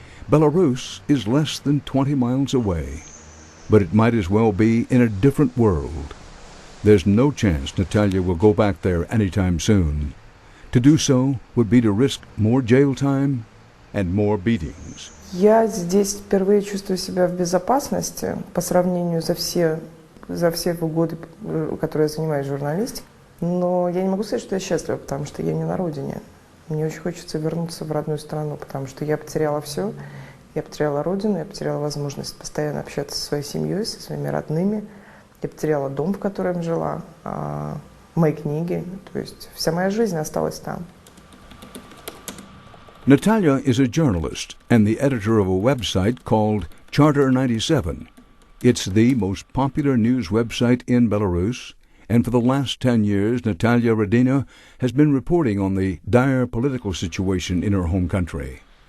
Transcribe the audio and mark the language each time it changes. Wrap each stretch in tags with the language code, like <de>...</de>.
<en>Belarus is less than 20 miles away, but it might as well be in a different world. There's no chance Natalia will go back there anytime soon. To do so would be to risk more jail time and more beatings.</en> <ru>Я здесь впервые чувствую себя в безопасности по сравнению за все годы, которые я занимаюсь журналистикой. Но я не могу сказать, что я счастлива, потому что я не на родине. Мне очень хочется вернуться в родную страну, потому что я потеряла все. Я потеряла родину, я потеряла возможность постоянно общаться со своей семьей, со своими родными. Я потеряла дом, в котором жила, мои книги. То есть вся моя жизнь осталась там.</ru> <en>Natalia is a journalist and the editor of a website called Charter 97. It's the most popular news website in Belarus, and for the last 10 years, Natalia Radina has been reporting on the dire political situation in her home country.</en>